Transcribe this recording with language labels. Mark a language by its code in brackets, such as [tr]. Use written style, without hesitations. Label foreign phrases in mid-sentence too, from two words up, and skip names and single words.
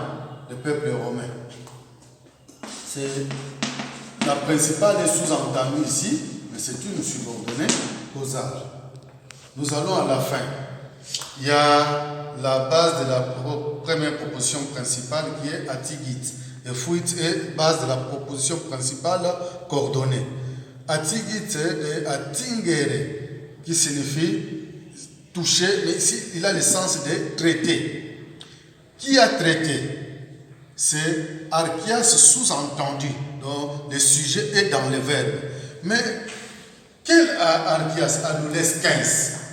[fr] Le peuple romain. C'est la principale des sous-entendus ici, mais c'est une subordonnée causale. Nous allons à la fin. Il y a la base de la première proposition principale qui est attigit. Et fuit est base de la proposition principale coordonnée. [la] Attigit et attingere, [fr] qui signifie toucher, mais ici il a le sens de traiter. Qui a traité? C'est Archias sous-entendu, donc le sujet est dans le verbe. Mais quel Archias? Adolescens.